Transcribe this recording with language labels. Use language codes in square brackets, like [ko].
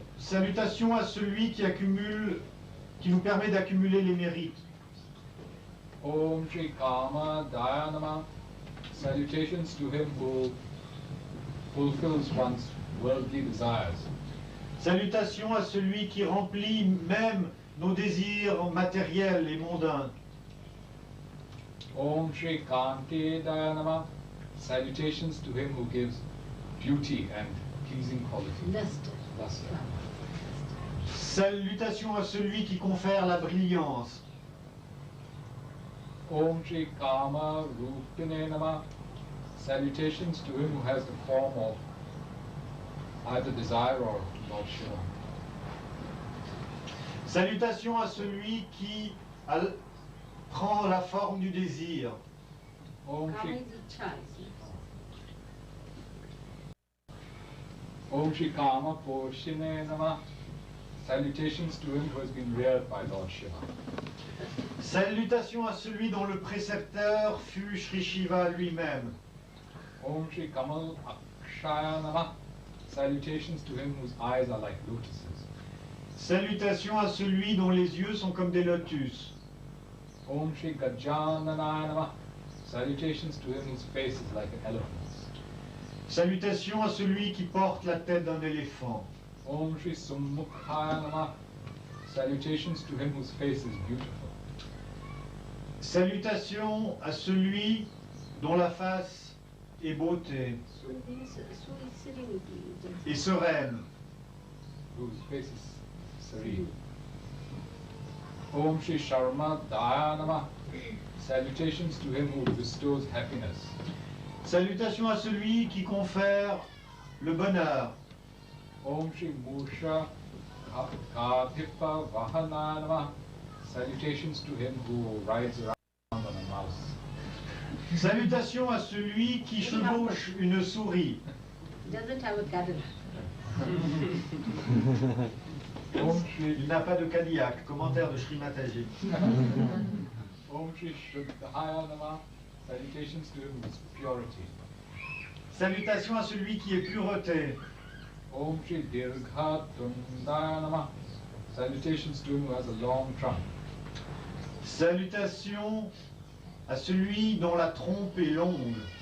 [fr] Salutations à celui qui accumule, qui nous permet d'accumuler les mérites. [sa] Om Shri Kama Daya Namah. [en] Salutations to him who fulfills one's worldly desires. [fr] Salutations à celui qui remplit même nos désirs matériels et mondains. [sa] Om Shri Kanti Daya Namah. [en] Salutations to him who gives beauty and pleasing qualities. Luster. Luster. [fr] Salutations à celui qui confère la brillance. [sa] Om Shri Kama Rupine Namah. [en] Salutations to him who has the form of either desire or Lord Shiva. [fr] Salutations à celui qui prend la forme du désir. [sa] Om Kama Shri, [en] is Icha, isn't [sa] Om Shri Kama Poshine Namah. [en] Salutations to him who has been reared by Lord Shiva. [fr] Salutations à celui dont le précepteur fut Sri Shiva lui-même. [sa] Om Shri Kamal Akshaya Namah. [en] Salutations to him whose eyes are like lotuses. [fr] Salutations à celui dont les yeux sont comme des lotus. [sa] Om Shri Gajananaya Namah. [en] Salutations to him whose face is like an elephant's. [fr] Salutations à celui qui porte la tête d'un éléphant. [sa] Om Shri Summukhaya Namah. [en] Salutations to him whose face is beautiful. [fr] Salutations à celui dont la face est beauté [en] So this sweet serenity. [fr] et sereine. [en] Whose face is serene. [sa] Om Shri Sharma Daya Namah. [en] Salutations to him who bestows happiness. [fr] Salutations à celui qui confère le bonheur. [sa] Om Shri Musha Kadhipa Vahana Namah. [en] Salutations to him who rides around on a mouse. [fr] Salutations à celui qui chevauche une souris. [en] Doesn't have a cattle. [sa] Om Shri [fr] Il n'a pas de Cadillac. Commentaire de Sri Mataji. [sa] Om Shri Shuddhaya Namah. [en] Salutations to him who is purity. [fr] Salutations à celui qui est pureté. [sa] Om Shri Dirgha Tundaya Namah. [en] Salutations to him who has a long trunk. [fr] Salutations à celui dont la trompe est longue.